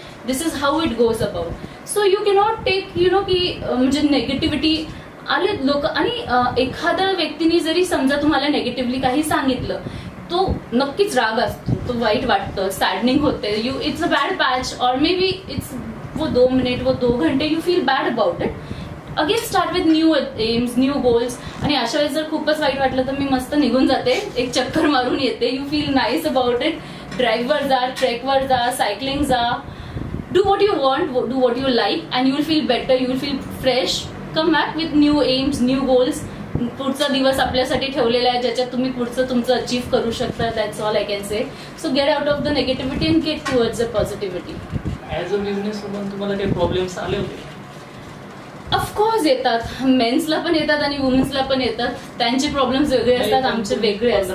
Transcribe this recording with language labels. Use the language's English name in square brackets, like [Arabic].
[English] This is how it goes about. So you cannot take you know [Marathi] की म्हणजे negativity आले लोक. आणि एखाद्या व्यक्तीने जरी समजा तुम्हाला नेगेटिव्हली काही सांगितलं, तो नक्कीच राग असतो, तो वाईट वाटतं, सॅडनिंग होते, [English] you it's a bad patch [Marathi] और मे बी इट्स [Hindi] वो 2 मिनिट वो 2 घंटे [English] You feel bad about it. Again start with new aims, new goals. [Marathi] आणि अशा वेळेस जर खूपच वाईट वाटलं तर मी मस्त निघून जाते, एक चक्कर मारून येते. [English] You feel nice about it. [Marathi] ड्राईव्हवर जा, ट्रेकवर जा, सायकलिंग जा, [English] do what you want, do what you like and you will feel better, you will feel fresh. Come back with new aims, new goals. [Marathi] पुढचा दिवस आपल्यासाठी ठेवलेला आहे ज्याच्यात तुम्ही पुढचं तुमचं अचीव्ह करू शकता. [English] That's all I can say. So get out of the negativity and get towards the positivity. [Marathi] As a business woman तुम्हाला काही प्रॉब्लेम्स आले होते? ऑफकोर्स येतात. मेन्सला पण येतात आणि वुमेन्सला पण येतात. त्यांचे प्रॉब्लेम्स वेगळे असतात, आमचे वेगळे असतात.